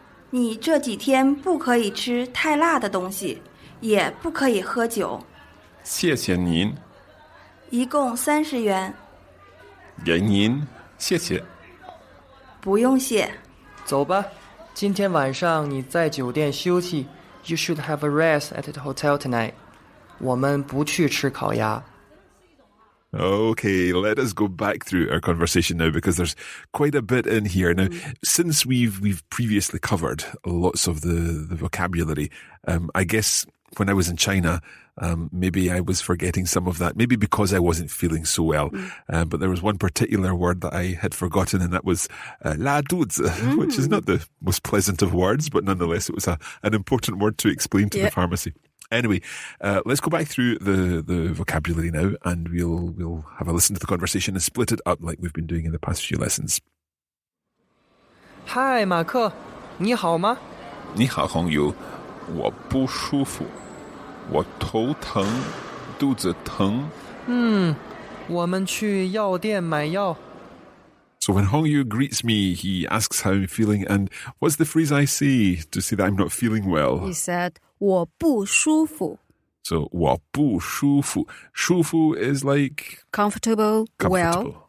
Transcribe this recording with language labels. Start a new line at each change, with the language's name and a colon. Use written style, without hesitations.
Chinese: 你这几天不可以吃太辣的东西，也不可以喝酒。谢谢您。一共30元。给您，谢谢。不用谢。走吧，今天晚上你在酒店休息。
English: You should have a rest at the hotel tonight.
Chinese: 我们不去吃烤鸭。
English: Okay, let us go back through our conversation now because there's quite a bit in here. Now, since we've previously covered lots of the vocabulary, I guess when I was in China, maybe I was forgetting some of that, maybe because I wasn't feeling so well. But there was one particular word that I had forgotten, and that was la duzi, which is not the most pleasant of words, but nonetheless, it was an important word to explain to the pharmacy. Anyway, let's go back through the vocabulary now, and we'll have a listen to the conversation and split it up like we've been doing in the past few lessons.
Chinese: Hi, 马克，你好吗？你好，红油，我不舒服，我头疼，肚子疼。我们去药店买药。
English: So when Hongyu greets me, he asks how I'm feeling, and what's the phrase I say to say that I'm not feeling well? He said,
Chinese: 我不舒服。
English: So
Chinese: 我不舒服.舒服
English: is like... Comfortable, well.